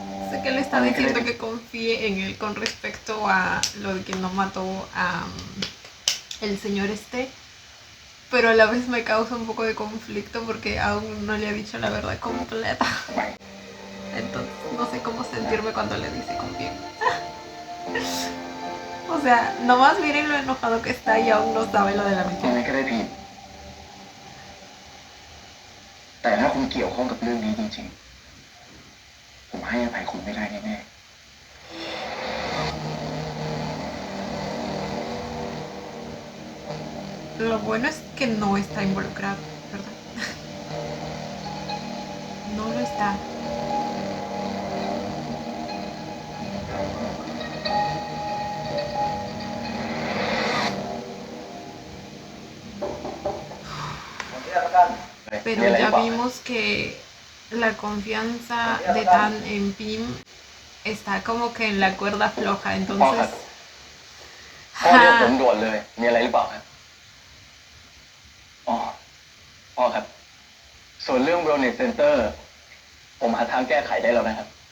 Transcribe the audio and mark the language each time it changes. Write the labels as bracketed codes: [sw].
[es] Sé que le está diciendo que confíe en él con respecto a lo de que no mató a el señor este, pero a la vez me causa un poco de conflicto porque aún no le ha dicho la verdad completa. [th] ไป [es] Entonces no sé cómo sentirme cuando le dice confíe. O sea, nomás miren lo enojado que está y aún no sabe lo de la [th] ยัง [es] mentira. [th] ไงก็ได้ผิดแต่ถ้าคุณเกี่ยวข้องกับเรื่องนี้จริงๆ ผมให้อภัยคุณไม่ได้แน่ๆ [es] Lo bueno es que no está involucrado, ¿verdad? No lo está. Pero ya vimos que la confianza de Tan en Pim está como que en la cuerda floja, [th] พ่อครับ [es] entonces... [th] พ่อเรียกผมด่วนเลย มีอะไรหรือเปล่าครับ อ๋อ พ่อครับ ส่วนเรื่อง Wellness Center ผมหาทางแก้ไขได้แล้วนะครับ